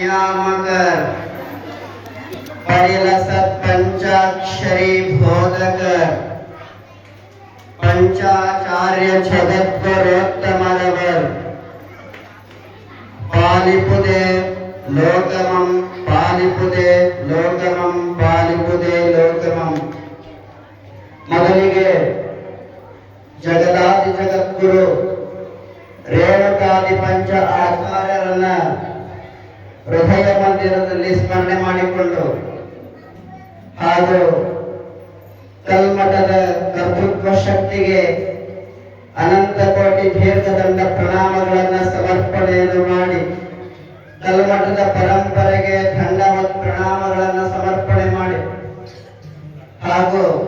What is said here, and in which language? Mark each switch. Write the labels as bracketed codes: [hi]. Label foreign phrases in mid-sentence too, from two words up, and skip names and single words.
[kn] ನಿಯಾಮಕ ಪರಿಲಸತ ಪಂಚಾಕ್ಷರಿ ಬೋಧಕ ಪಂಚಾಚಾರ್ಯ ಜಗದ್ಗುರೋತ್ತಮರವರ ಪಾಲಿಪುದೆ ಲೋಕಮಂ ಪಾಲಿಪುದೆ ಲೋಕಮಂ ಪಾಲಿಪುದೆ ಲೋಕಮಂ ಮೊದಲಿಗೆ ಜಗದಾದಿ ಜಗದ್ಗುರು ರೇಣುಕಾದಿ ಪಂಚ ಆಚಾರ್ಯರನ್ನ ಹೃದಯ ಮಂದಿರದಲ್ಲಿ ಸ್ಮರಣೆ ಮಾಡಿಕೊಂಡು ಹಾಗೂ ಕಲ್ಮಠದ ಕರ್ತೃತ್ವ ಶಕ್ತಿಗೆ ಅನಂತ ಕೋಟಿ ದೀರ್ಘದಂಡ ಪ್ರಣಾಮಗಳನ್ನು ಸಮರ್ಪಣೆಯನ್ನು ಮಾಡಿ ಕಲ್ಮಠದ ಪರಂಪರೆಗೆ ದಂಡವತ್ ಪ್ರಣಾಮಗಳನ್ನು ಸಮರ್ಪಣೆ ಮಾಡಿ ಹಾಗೂ